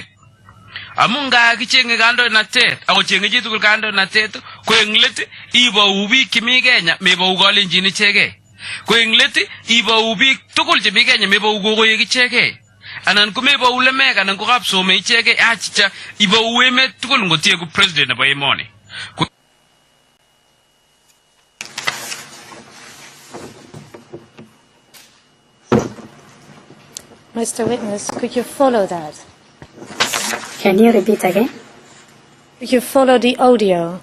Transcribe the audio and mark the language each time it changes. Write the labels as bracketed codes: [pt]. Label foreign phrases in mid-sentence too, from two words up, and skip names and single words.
[kln] Amu nga kichenge kandoinatet ako chenge chitugul kandoinatet ko eng let ibou biik chemi Kenya mebou kolenjin ichegei. Ko eng let ibou biik tugul chemi Kenya mebou kokoek ichegei. Anan ko mebou lemek anan ko kapsome ichegei achicha ibou emet tugul ngotie ku president nebo emoni. [en] Mr. Witness, could you follow that? Can you repeat again? Could you follow the audio?